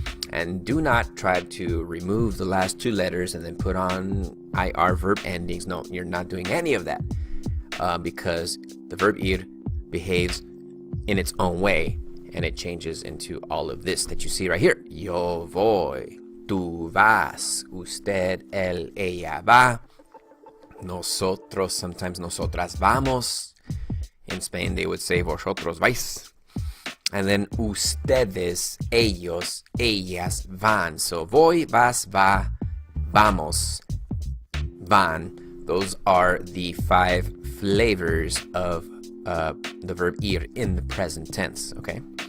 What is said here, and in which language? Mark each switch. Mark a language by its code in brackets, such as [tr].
[en] And do not try to remove the last two letters and then put on IR verb endings. No, you're not doing any of that because the verb ir behaves in its own way and it changes into all of this that you see right here. [es] Yo voy, tú vas, usted, él, ella va, nosotros, [en] sometimes [es] nosotras vamos. [en] In Spain, they would say [es] vosotros vais. [en] And then [es] ustedes, ellos, ellas van. [en] So [es] voy, vas, va, vamos, van. [en] Those are the 5 flavors of the verb ir in the present tense, okay?